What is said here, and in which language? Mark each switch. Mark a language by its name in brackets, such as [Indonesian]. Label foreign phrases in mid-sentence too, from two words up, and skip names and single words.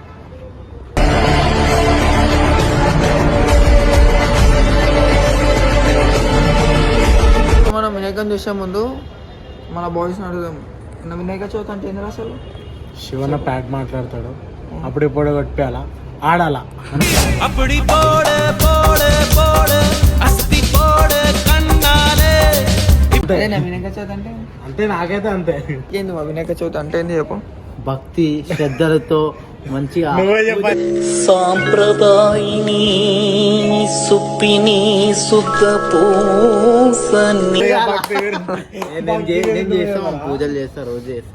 [Telugu] మనం వినాయకుని చూసే ముందు మన బాయ్స్ అడుగుదాం, వినాయక చవితి అంటే ఏంది అసలు? శివన్న ప్యాట్ మాట్లాడతాడు, అప్పుడు ఎప్పుడు కొట్టాలా ఆడాలా [Tamil] அப்படி போடு போடு போடு அஸ்தி போடு கண்ணாலே [Telugu] అదేనా వినాయక చవితి అంటే? అంటే నాకైతే అంతే. ఏంది మా వినాయక చవితి అంటే ఏంది చెప్పు. భక్తి శ్రద్ధలతో మంచిగా నువ్వే చెప్పాలి. సాంప్రదాయిని సుప్పిని సుత పూసని నేను చేస్తాం, పూజలు చేస్తా, రోజు చేస్తా.